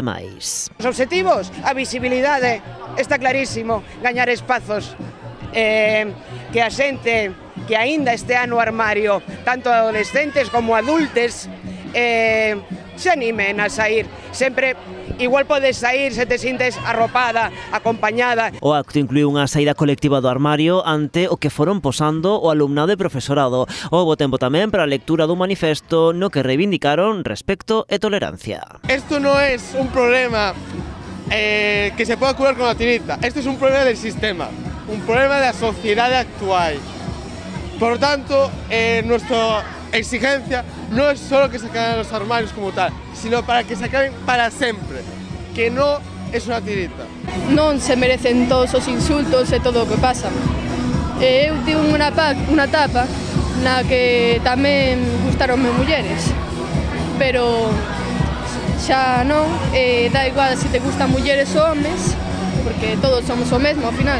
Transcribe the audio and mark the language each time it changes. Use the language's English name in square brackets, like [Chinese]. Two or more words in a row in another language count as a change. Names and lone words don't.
[Galician] Os obxectivos, a visibilidade, está clarísimo, gañar espazos, que a xente que aínda estea no armario, tanto adolescentes como adultes, se animen a sair. Sempre igual podes sair se te sintes arropada, acompañada. O acto incluiu unha saída colectiva do armario ante o que foron posando o alumnado e profesorado. Houbo tempo tamén para a lectura dun manifesto no que reivindicaron respecto e tolerancia. [Spanish] Esto no es un problema que se pueda curar con la tirita. Esto es un problema del sistema, un problema de la sociedad actual. Por lo tanto, nuestra exigencia no es solo que se acaben los armarios como tal, sino para que se acaben [Galician] para sempre, [Spanish] que no es unha tirita. [Galician] Non se merecen todos os insultos e todo o que pasa. Eu tive unha etapa na que tamén gustaronme mulleres, pero xa non, dá igual se te gustan mulleres ou homes, porque todos somos o mesmo ao final.